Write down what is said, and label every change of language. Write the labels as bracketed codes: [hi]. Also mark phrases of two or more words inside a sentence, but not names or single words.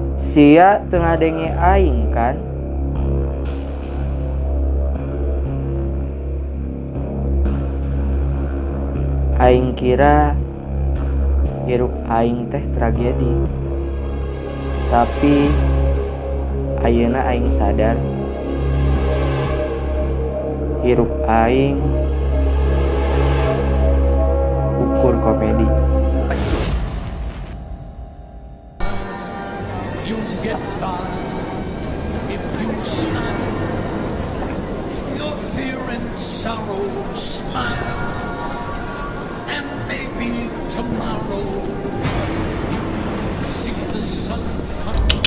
[su] Sia tengah denge aing kan? Aing kira hirup aing teh tragedi. Tapi ayeuna aing sadar hirup aing ukur komedi. [en] You get by if you smile. Your fear and sorrow smile. And maybe tomorrow you see the sun come.